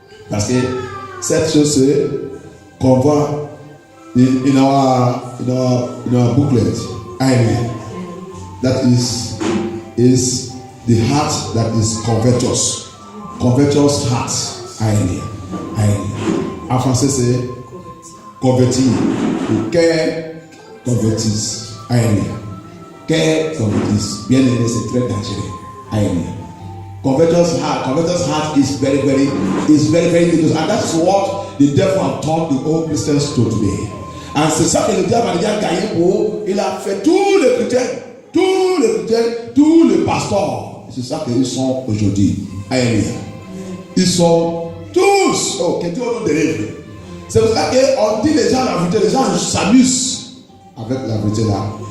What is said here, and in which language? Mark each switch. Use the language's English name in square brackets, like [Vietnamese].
[French] Parce que cette chose, c'est qu'on voit [English] in our booklet. [French] Alléluia. [English] That is the heart that is covetous. Covetous heart. Alléluia. Alléluia. [French] En français, c'est convertir. Le cœur convertisse. Alléluia. Cœur convertisse. Bien aimé, c'est très dangereux. Alléluia. [English] Covetous heart is very dangerous, and that's what the devil has taught the old Christians to today. [French] And c'est ça que le diable a déjà gagné pour. Il a fait tous les chrétiens, tous les pasteurs. C'est ça qu'ils sont aujourd'hui. Alléluia. Ils sont tous. Oh, que Dieu nous délivre. C'est pour ça qu'on dit les gens la vérité, les gens s'amusent avec la vérité là.